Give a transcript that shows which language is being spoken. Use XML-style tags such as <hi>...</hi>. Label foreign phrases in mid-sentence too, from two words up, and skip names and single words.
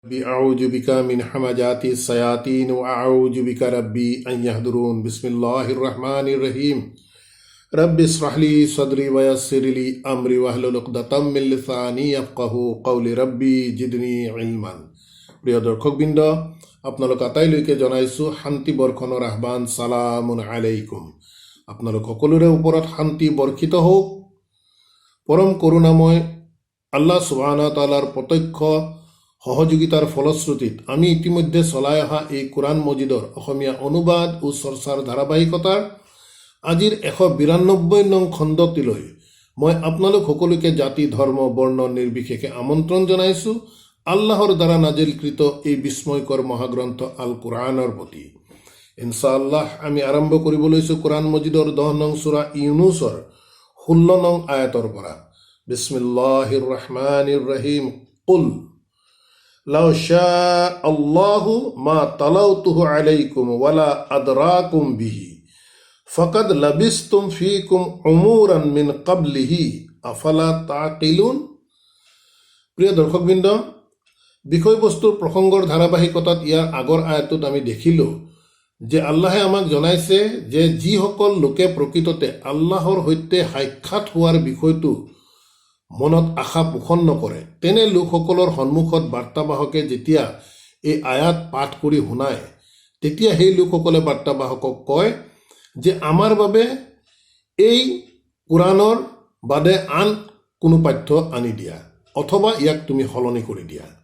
<ar>أعوذ بك من حمجات الشياطين وأعوذ بك ربي أن يحضرون بسم الله الرحمن الرحيم رب اشرح لي صدري ويسر لي أمري واحلل عقدة من لساني يفقهوا قولي ربي زدني علما.</ar> <as>প্রিয় দর্শকবৃন্দ, আপোনালোক আটাইলৈকে জনাইছোঁ শান্তি বৰ্ষণৰ আহ্বান।</as> <ar>سلام عليكم.</ar> <as>আপোনালোক সকলোৰে ওপৰত শান্তি বৰ্ষিত হওক। পৰম কৰোণাময়</as> <ar>الله سبحانه وتعالى</ar> <as>প্ৰত্যক্ষ সহযোগিতাৰ ফলশ্ৰুতিত আমি ইতিমধ্যে চলাই অহা এই কোৰআন মজিদৰ অসমীয়া অনুবাদ ও চৰ্চাৰ ধাৰাবাহিকতাৰ আজিৰ 192 নং খণ্ডটিলৈ মই আপোনালোক সকলোকে জাতি ধৰ্ম বৰ্ণ নিৰ্বিশেষে আমন্ত্ৰণ জনাইছোঁ আল্লাহৰ দ্বাৰা নাজিলকৃত এই বিস্ময়কৰ মহাগ্ৰন্থ আল কোৰআনৰ প্ৰতি। ইনশাআল্লাহ আমি আৰম্ভ কৰিব লৈছোঁ কোৰআন মজিদৰ 10 নং সূৰা ইউনুছৰ 16 নং আয়াতৰ পৰা।</as> <ar>بسم الله الرحمن الرحيم. قل لو شاء الله ما تلوته عليكم ولا أدراكم به فقد لبثتم فيكم عمرا من قبله أفلا تعقلون.</ar> <as>প্ৰিয় দৰ্শকবৃন্দ, বিষয়বস্তুৰ প্ৰসংগৰ ধাৰাবাহিকতাত ইয়াৰ আগৰ আয়াতটোত আমি দেখিলোঁ যে আল্লাহে আমাক জনাইছে যে যিসকল লোকে প্ৰকৃততে আল্লাহৰ সৈতে সাক্ষাৎ হোৱাৰ বিষয়টো মনত আশা পোষণ নকৰে তেনে লোকসকলৰ সন্মুখত বাৰ্তাবাহকে যেতিয়া এই আয়াত পাঠ কৰি শুনায় তেতিয়া সেই লোকসকলে বাৰ্তাবাহকক কয় যে আমাৰ বাবে এই কোৰআনৰ বাদে আন কোনো পাঠ্য আনি দিয়া অথবা ইয়াক তুমি সলনি কৰি দিয়া।</as>